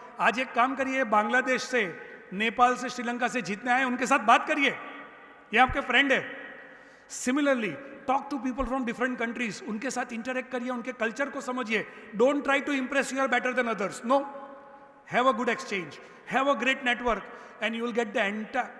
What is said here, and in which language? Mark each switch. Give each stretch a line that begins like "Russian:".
Hindi: आज एक काम करिए, बांग्लादेश से, नेपाल से, श्रीलंका से जितने आए उनके साथ बात करिए. ये आपके फ्रेंड है.
English: Similarly, talk to people from different countries.
Hindi: उनके साथ interact करिए, उनके culture को समझिए.
English: Don't try to impress you are better than others. No. Have a good exchange. Have a great network, and you will get the entire.